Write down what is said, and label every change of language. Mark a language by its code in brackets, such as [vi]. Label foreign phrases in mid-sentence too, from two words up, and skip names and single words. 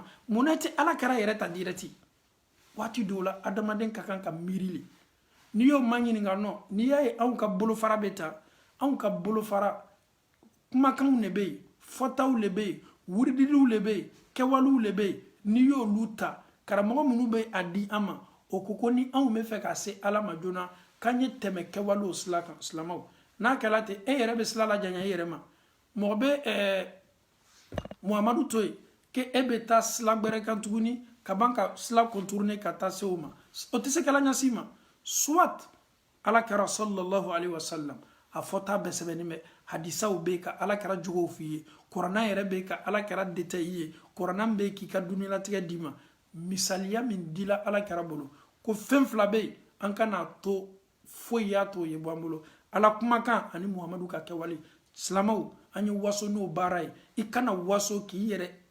[bm] munna tɛ ala kɛra yɛrɛ ta direct waati dɔw la adamaden ka kan ka miiri le n'i y'o ma ɲininka nɔ n'i y'a ye anw ka bolofara bɛ ta anw ka bolofara kumakanw le bɛ yen fɔtaw le bɛ yen wuridiliw le bɛ yen kɛwalew le bɛ yen n'i y'olu ta karamɔgɔ minnu bɛ a di an ma o ko ni anw bɛ fɛ ka se ala ma joona k'an ye tɛmɛ kɛwalew sira kan silamaw n'a kɛra ten e yɛrɛ bɛ sira lajanya i yɛrɛ ma mɔgɔ bɛ muhamadu to yen ke e bɛ taa sira gbɛrɛ kan tuguni ka ban ka sira contourner ka taa se o ma o tɛ se k'ala ɲɛsin ma soit ala kɛra [ar] صلى الله عليه وسلم [bm] a fɔta bɛɛ sɛbɛnnin bɛ hadisaw bɛ yen ka ala kɛra jogow f'i ye kuranɛ yɛrɛ bɛ yen ka ala kɛra détail i ye kuranɛ bɛ yen k'i ka dunialatigɛ d'i ma misaliya min dila ala kɛra bolo ko fɛn fila bɛ yen an kana to foyi y'a to ye bɔ an bolo ala kumakan ani muhamadu ka kɛwale silamaw an ye waso n'o baara ye i kana waso k'i yɛrɛ